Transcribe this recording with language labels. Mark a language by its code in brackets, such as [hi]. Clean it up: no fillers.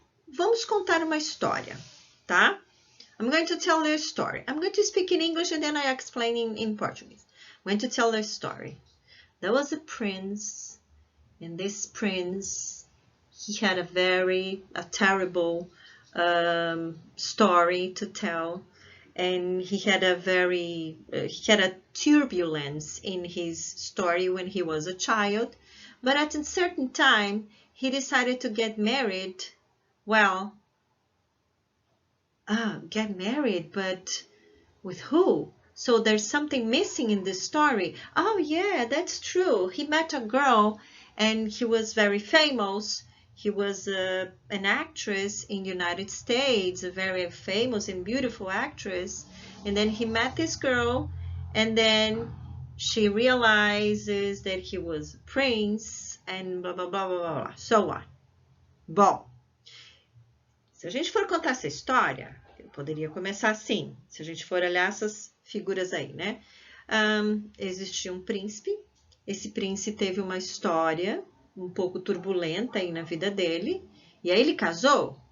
[pt] Vamos contar uma história, tá? [en] I'm going to tell you a story. I'm going to speak in English and then I explain in Portuguese. I'm going to tell the story. There was a prince, and this prince, he had a terrible story to tell, and he had a turbulence in his story when he was a child, but at a certain time, he decided to get married. Well, get married, but with who? So there's something missing in this story. Oh yeah, that's true. He met a girl and he was very famous. He was an actress in the United States, a very famous and beautiful actress. And then he met this girl and then she realizes that he was a prince and blah, blah, blah, blah, blah, so on. [pt] Bom, se a gente for contar essa história, eu poderia começar assim, se a gente for olhar essas figuras aí, né? Existia um príncipe, esse príncipe teve uma história um pouco turbulenta aí na vida dele, e aí ele casou?